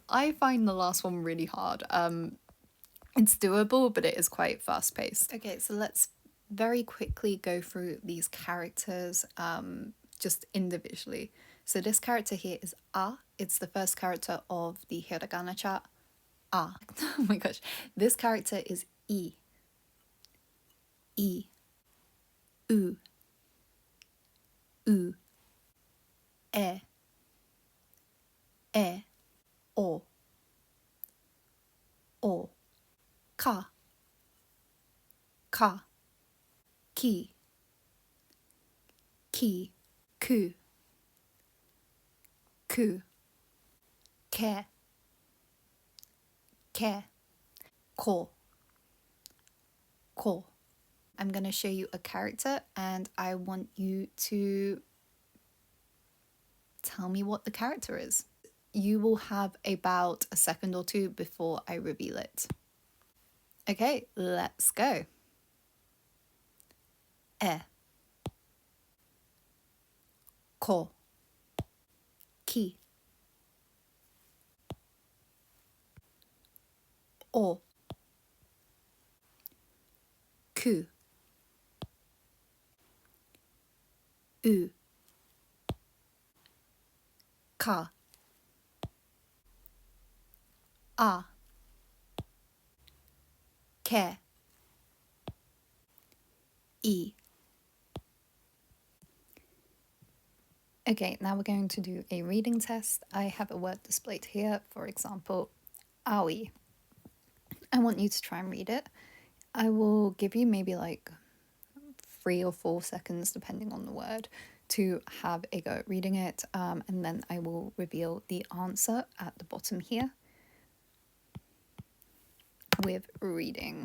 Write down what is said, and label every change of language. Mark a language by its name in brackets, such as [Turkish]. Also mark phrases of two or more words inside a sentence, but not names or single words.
[English] I find the last one really hard. It's doable, but it is quite fast paced. Okay, so let's very quickly go through these characters just individually. So this character here is A. It's the first character of the Hiragana chat. A. Oh my gosh. This character is I. [Japanese] I. U. U. E. E. O. O. Ka. Ka. Ki. Ki. Ku. Ku. Ke. Ke. Ko. Ko. [English] I'm going to show you a character and I want you to tell me what the character is. You will have about a second or two before I reveal it. Okay, let's go. [Japanese] E. Ko. Ki. O. Ku. U. Ka. A. Ke. I. [English] Okay, now we're going to do a reading test. I have a word displayed here, for example, aoi. I want you to try and read it. I will give you maybe like 3 or 4 seconds, depending on the word, to have a go at reading it, and then I will reveal the answer at the bottom here with reading.